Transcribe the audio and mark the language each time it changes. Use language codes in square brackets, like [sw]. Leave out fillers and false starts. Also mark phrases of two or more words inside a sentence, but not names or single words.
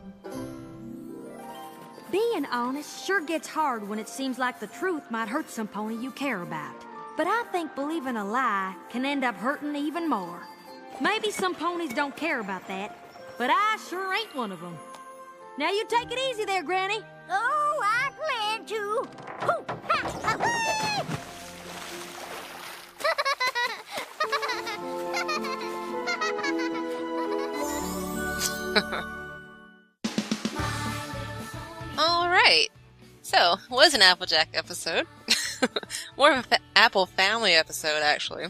[en] Being honest sure gets hard when it seems like the truth might hurt some pony you care about. But I think believing a lie can end up hurting even more. Maybe some ponies don't care about that, but I sure ain't one of them. Now you take it easy there, Granny. Oh, I plan to. Hoo, ha, ha, whee! All right. So, it was an Applejack episode. More of an Apple Family episode, actually.